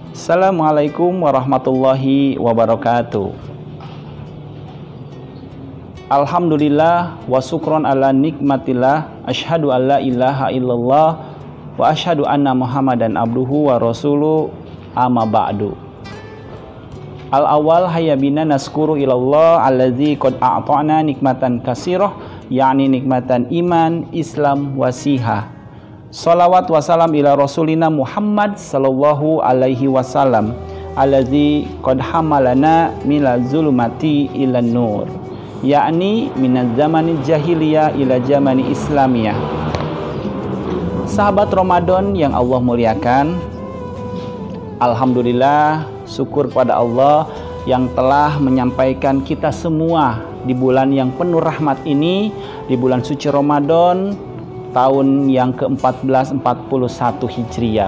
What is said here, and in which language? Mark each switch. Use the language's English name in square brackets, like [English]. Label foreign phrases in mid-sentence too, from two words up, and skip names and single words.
[Arabic] السلام عليكم ورحمة الله وبركاته. الحمد لله وشكرا على نعمة الله. أشهد أن لا إله إلا الله وأشهد أن محمدا عبده ورسوله، أما بعد. الأول هيا بنا نشكر إلى الله الذي قد أعطانا نعمة كثيرة، يعني نعمة إيمان، إسلام، وصحة. الصلاة والسلام إلى رسولنا محمد صلى الله عليه وسلم الذي قد حملنا من الظلمات إلى النور، يعني من الزمان جاهلية إلى الزمان إسلامية. [Indonesian] Sahabat Ramadan yang Allah muliakan, alhamdulillah, syukur pada Allah yang telah menyampaikan kita semua di bulan yang penuh rahmat ini, di bulan suci Ramadan tahun yang ke-1441 Hijriah.